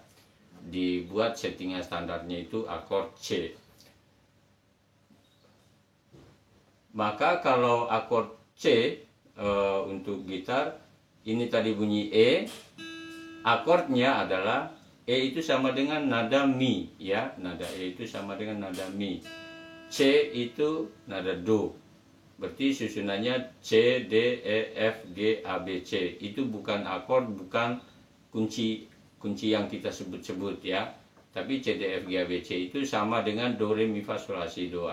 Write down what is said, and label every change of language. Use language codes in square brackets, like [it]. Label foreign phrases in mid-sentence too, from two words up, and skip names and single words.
[id] Dibuat settingan standarnya itu akord C. Maka kalau akord C untuk gitar ini tadi bunyi E, akordnya adalah E itu sama dengan nada Mi, ya. Nada E itu sama dengan nada Mi. C itu nada Do. Berarti susunannya C, D, E, F, G, A, B, C. Itu bukan akord, bukan kunci yang kita sebut-sebut, ya. Tapi C, D, F, G, A, B, C itu sama dengan Do, Re, Mi, Fa, Sol, La, Si, Do.